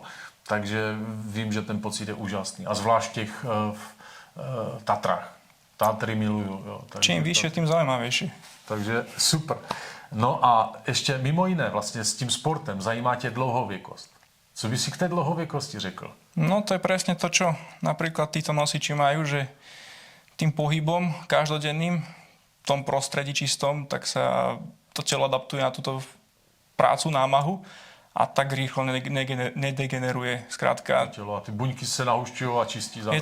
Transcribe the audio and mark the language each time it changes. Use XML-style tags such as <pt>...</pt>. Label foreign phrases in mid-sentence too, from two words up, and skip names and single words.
<cs>Takže vím, že ten pocit je úžasný. A zvlášť v těch Tatrách. Tatry miluju. Jo. Takže</cs> <sk>čím vyššie, tým zaujímavejšie.</sk> <cs>Takže super. No a ještě mimo jiné vlastně s tím sportem zajímá tě dlouhověkost. Co by si k té dlouhověkosti řekl?</cs> <sk>No to je presne to, čo napríklad títo nosiči majú, že tým pohybom každodenným v tom prostredí čistom, tak sa to telo adaptuje na túto prácu, námahu a tak rýchlo nedegeneruje. Skrátka,</sk> <cs>A ty buňky se nahušťujú a čistí zároveň.</cs>